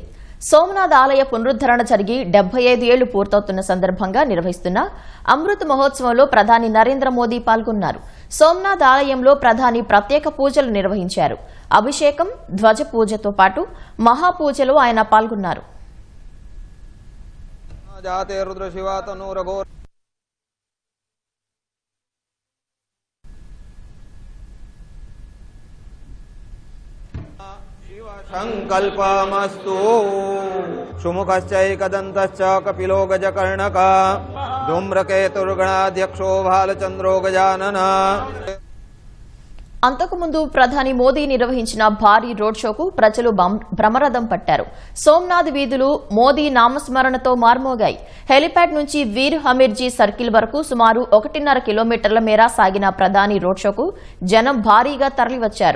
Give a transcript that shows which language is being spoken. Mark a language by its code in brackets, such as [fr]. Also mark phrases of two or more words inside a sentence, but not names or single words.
[te] సోమనాథ్ ఆలయ పునరుద్ధరణ జరిగి 75 ఏళ్లు పూర్తవుతున్న సందర్భంగా నిర్వహిస్తున్న అమృత్ మహోత్సవంలో ప్రధాని నరేంద్ర మోదీ పాల్గొన్నారు. సోమనాథ్ ఆలయంలో ప్రధాని ప్రత్యేక పూజలు నిర్వహించారు. అభిషేకం, ధ్వజ పూజతో పాటు మహాపూజలో ఆయన పాల్గొన్నారు. [sa] संकल्पमस्तु सुमुखश्चैकदन्तश्च कपिलो गजकर्णक धूम्रकेतुर्गणाध्यक्षो भालचन्द्रो गजानन. [te] అంతకుముందు ప్రధాని మోదీ నిర్వహించిన భారీ రోడ్ షోకు ప్రజలు బ్రహ్మరథం పట్టారు. సోమనాథ్ వీధులు మోదీ నామస్మరణతో మార్మోగాయి. హెలిప్యాడ్ నుంచి వీర్ హమీర్జీ సర్కిల్ వరకు సుమారు 1.5 కిలోమీటర్ల మేర సాగిన ప్రధాని రోడ్ షోకు జనం భారీగా తరలివచ్చారు.